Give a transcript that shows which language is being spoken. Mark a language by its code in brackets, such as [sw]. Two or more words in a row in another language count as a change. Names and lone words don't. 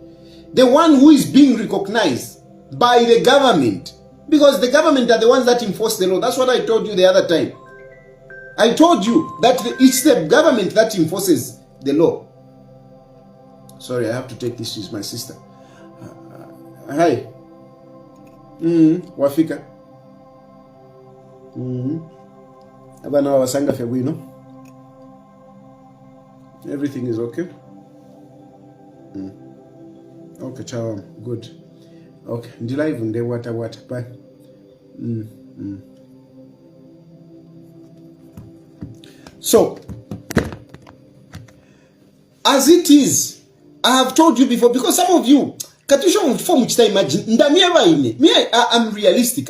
[en] The one who is being recognized by the government, because the government are the ones that enforce the law. That's what I told you the other time. I told you that it's the government that enforces the law. Sorry, I have to take this with my sister. [bem] Hi. Wafika. Abana wasanga febwino. [en] Everything is okay. Okay, ciao. Good. Okay. [bem] Ndilive nde [en] water. Bye. So, as it is, I have told you before, because some of you, imagine, I'm realistic.